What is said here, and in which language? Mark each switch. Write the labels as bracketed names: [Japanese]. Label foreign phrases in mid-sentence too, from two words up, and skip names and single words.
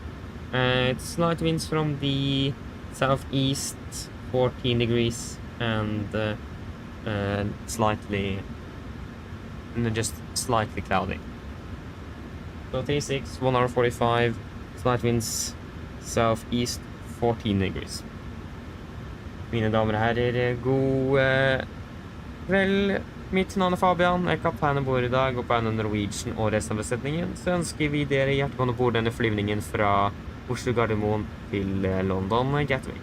[English] It's slight winds from the southeast, 14 degrees, and just slightly cloudy. So 36, 1 hour 45, slight winds southeast, 14 degrees. [Norwegian] Mine damer og herrer, god kveld. Mitt navn er Fabian, jeg er kaptein ombord i dag, og på Oslo Norwegian og resten av besetningen, så ønsker vi dere hjertelig ombord denne flyvningen fra Oslo Gardermoen til London Gatwick.